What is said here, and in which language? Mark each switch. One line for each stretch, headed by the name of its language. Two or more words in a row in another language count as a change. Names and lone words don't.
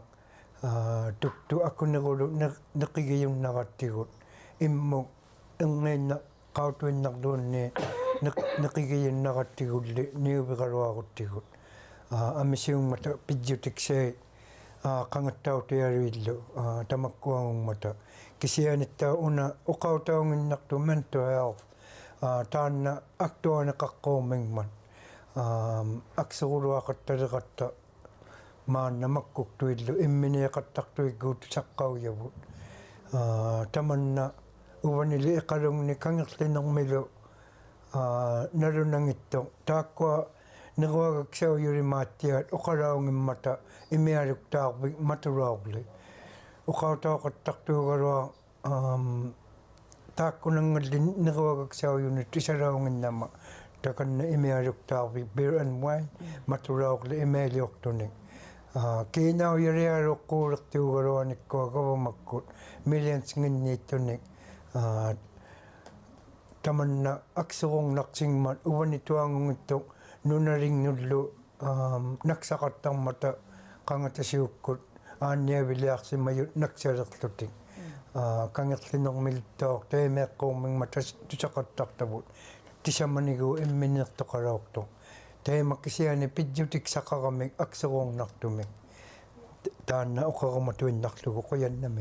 Inuktitut: tuktu akkunerulu neqigiyunnarattigut immuk engiinna qautuinnarluunni neqigiyunnarattigulli niuviqaluaruttigut amisiungmata pidjutiksai qangattautialuillu tamakkuangungmata kisianittaa una uqautaunginnartu
English: mental health
Inuktitut: taanna aktuaneqaqqoormingman akseruluaqattaleqatta maanna makkuktuillu imminiaqattartuikkuut saqqaujavut tamanna uvanili iqalungni kangerlinermilu nalunangitto taakkua neruagaksaujulimaattiat uqalaungimmata imialuktaarvik maturaarli uqautaoqattartuugalua taakkunangalli neruagaksauujuni tisalaunginnama takanna imialuktaarvik
English: beer and wine
Inuktitut: maturaarli imailiortunik Kinaw yariaro kuulak tiugaruanikko agavamakkut millions nginniittunik tamanna akserungnartingmat uvanituangungittuq nunaringnullu naksaqartarmata qangatasiukkut aanniaviliarsimayut naksalerlutik kangerlinermiltaor taimeeqquumingmata tusaqartartavut tisamanigu imminertoqalaortu taimakkisiani pidjutik saqaramik akserungnartumik taanna oqaramatuinnarlugu qoyannami